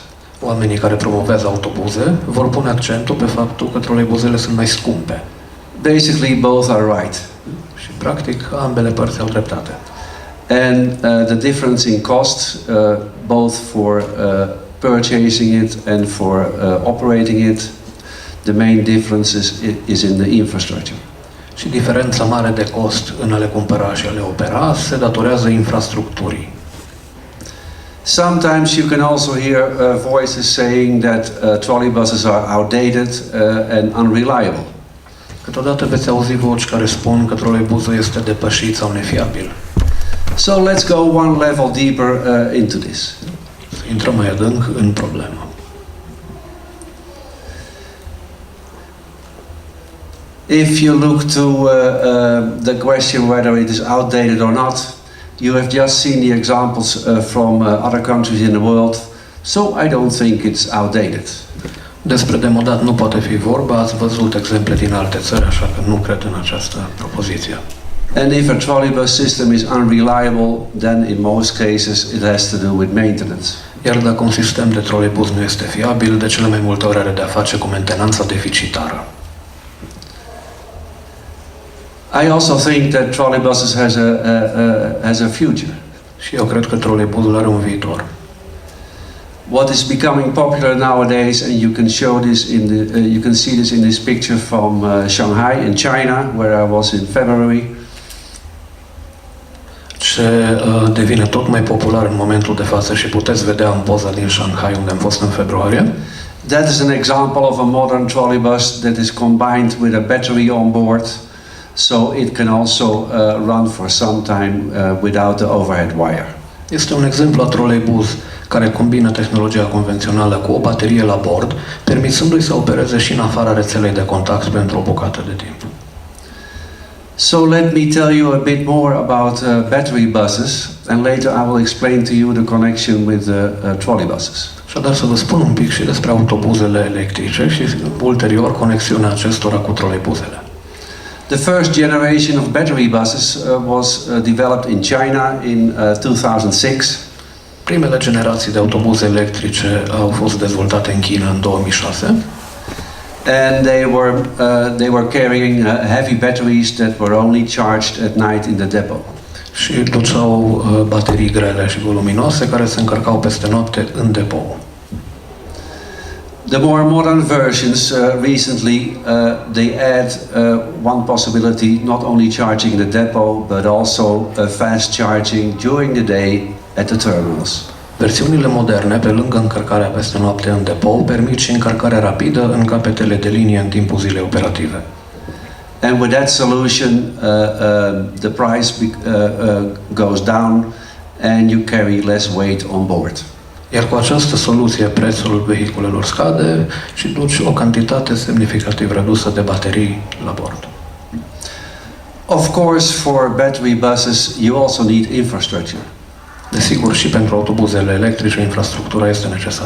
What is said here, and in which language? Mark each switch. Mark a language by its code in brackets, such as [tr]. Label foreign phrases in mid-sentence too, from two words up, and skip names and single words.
[ro] Oamenii care promovează autobuze vor pune accentul pe faptul că troleibuzele sunt mai scumpe. [en] Basically, both are right. [ro] Și practic ambele părți au dreptate. [en] And the difference in cost, both for purchasing it and for operating it, the main difference is in the infrastructure. [ro] Și diferența mare de cost în a le cumpăra și a le opera se datorează infrastructurii. [en] Sometimes you can also hear voices saying that trolley buses are outdated and unreliable. [ro] Câteodată veți auzi voci care spun că troleibuzul este depășit sau nefiabil. [en] So let's go one level deeper into this. [ro] Intrăm mai adânc în problemă. [en] If you look to the question whether it is outdated or not, you have just seen the examples from other countries in the world, so I don't think it's outdated. [ro] Despre demodat nu poate fi vorba, ați văzut exemple din alte țări, așa că nu cred în această propoziție. [en] And if a trolley bus system is unreliable, then in most cases it has to do with maintenance. [ro] Iar dacă un sistem de troleibuz nu este fiabil, de cele mai multe ori are de a face cu mentenanța deficitară. [en] I also think that trolley buses has a future. [ro] Și eu cred că troleibuzul are un viitor. [en] What is becoming popular nowadays, and you can show this you can see this in this picture from Shanghai in China, where I was in February. [ro] Ce devine tot mai popular în momentul de față și puteți vedea în poza din Shanghai unde am fost în februarie. [en] That is an example of a modern trolleybus that is combined with a battery on board, so it can also run for some time without the overhead wire. [ro] Este un exemplu a troleibuz care combină tehnologia convențională cu o baterie la bord, permițându-i să opereze și în afara rețelei de contact pentru o bucată de timp. [en] So let me tell you a bit more about battery buses, and later I will explain to you the connection with the trolleybuses. [ro] Așadar să vă spun un pic și despre autobuzele electrice și ulterior conexiunea acestora cu troleibuzele. [en] The first generation of battery buses was developed in China in 2006. [ro] Primele generații de autobuze electrice au fost dezvoltate în China în 2006. [en] And they were carrying heavy batteries that were only charged at night in the depot. [ro] Și duceau baterii grele și voluminoase care se încărcau peste noapte în depou. [en] The more modern versions recently they add one possibility, not only charging the depot but also fast charging during the day at the terminals. [ro] Versiunile moderne, pe lângă încărcarea peste noapte în depou, permit și încărcarea rapidă în capetele de linie în timpul zilei operative. [en] And with that solution, the price goes down and you carry less weight on board. [ro] Iar cu această soluție, prețul vehiculelor scade și duci o cantitate semnificativ redusă de baterii la bord. [en] Of course, for battery buses, you also need infrastructure. [ro] Desigur, și pentru autobuzele electrice, infrastructura este necesară.